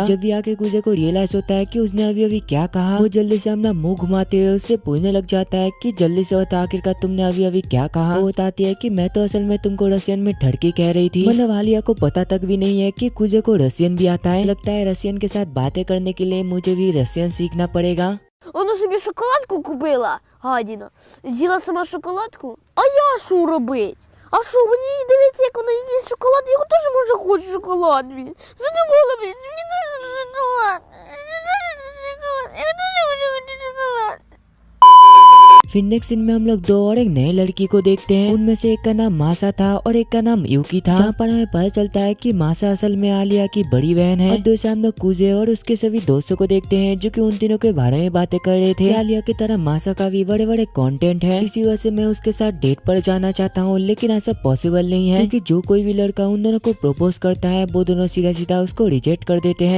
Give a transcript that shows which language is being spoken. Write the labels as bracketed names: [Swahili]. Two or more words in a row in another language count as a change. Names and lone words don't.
[Hindi] जब भी आके कुजे को रियलाइज होता है कि उसने अभी क्या कहा, वो जल्दी से अपना मुंह घुमाते हुए उससे पूछने लग जाता है कि जल्दी से बता आखिरकार तुमने अभी क्या कहा। वो बताती है कि मैं तो असल में तुमको रशियन में ठड़की कह रही थी। मतलब आलिया को पता तक भी नहीं है कि कुजे को रशियन भी आता है। लगता है रशियन के साथ बातें करने के लिए मुझे भी रशियन सीखना पड़ेगा। [Ukrainian] Вона собі шоколадку купила, гадіна. З'їла сама шоколадку. А я що робить? А що, мені дивиться, як вона їсть шоколад, я теж може хочу шоколад, блін. Задумала, блін, мені дуже шоколад. Я дуже хочу шоколад. [Hindi] फिर [English] next scene [Hindi] में हम लोग 2 और एक नए लड़की को देखते हैं। उनमें से एक का नाम मासा था और एक का नाम यूकी था। जहाँ पर हमें पता चलता है कि मासा असल में आलिया की बड़ी बहन है। और दूसरे हम लोग कुजे और उसके सभी दोस्तों को देखते हैं जो कि उन तीनों के बारे में बातें कर रहे थे। आलिया की तरह मासा का भी बड़े बड़े कंटेंट है, इसी वजह से मैं उसके साथ डेट पर जाना चाहता हूँ, लेकिन ऐसा पॉसिबल नहीं है क्योंकि जो कोई भी लड़का उन दोनों को प्रपोज करता है वो दोनों सीधा सीधा उसको रिजेक्ट कर देते हैं।